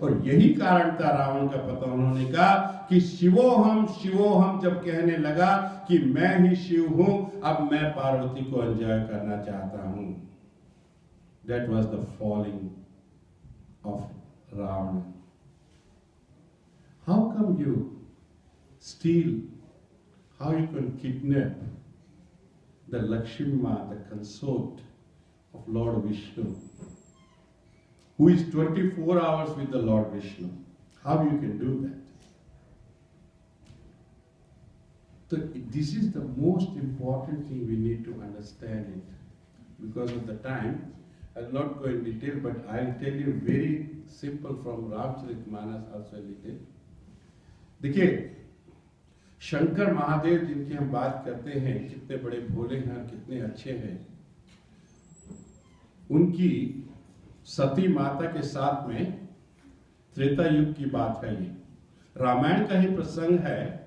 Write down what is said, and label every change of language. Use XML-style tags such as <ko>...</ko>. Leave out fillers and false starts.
<hi>और यही कारण था रावण का पतन। उन्होंने कहा कि शिवोहम शिवोहम जब कहने लगा कि मैं ही शिव हूं, अब मैं पार्वती को एंजॉय करना चाहता हूं।</hi> <en>That was the falling of Ravana. How come you steal, how you can kidnap the Lakshmi Ma, the consort of Lord Vishnu, who is 24 hours with the Lord Vishnu? How you can do that? So this is the most important thing we need to understand it. Because of the time, I'll not go in detail, but I'll tell you very simple from Ramcharitmanas also a little.</en> <hi>देखिए शंकर महादेव जिनकी हम बात करते हैं, कितने बड़े भोले हैं, कितने अच्छे हैं। उनकी सती माता के साथ में त्रेता युग की बात है। ये रामायण का ही प्रसंग है।</hi>